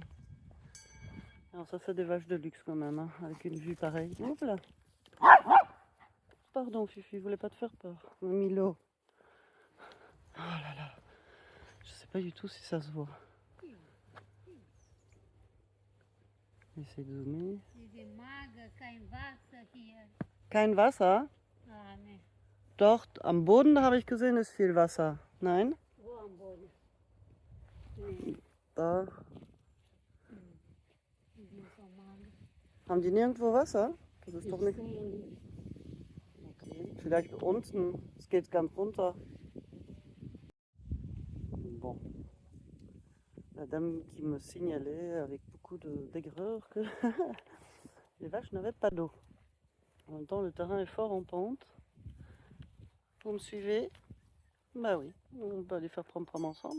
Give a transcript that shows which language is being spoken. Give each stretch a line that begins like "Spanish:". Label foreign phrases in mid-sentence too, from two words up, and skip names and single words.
French: Alors ça c'est des vaches de luxe quand même, hein, avec une vue pareille. Hop là. Pardon Fifi, je voulais pas te faire peur. Milo. Oh là là. Je sais pas du tout si ça se voit. J'essaie de zoomer.
German: Kein Wasser? Dort am Boden habe ich gesehen, ist viel Wasser. Nein? Wo am Boden? Nee, Da. die sind so mager. Haben die nirgendwo Wasser? Das ist doch Ich nicht. sehe nicht. Okay. Vielleicht unten. Es geht ganz runter.
French: Bon. La dame qui me signalait avec beaucoup d'aigreur que les vaches n'avaient pas d'eau. En même temps, le terrain est fort en pente. Vous me suivez? Bah oui, on peut aller faire prom-prom ensemble.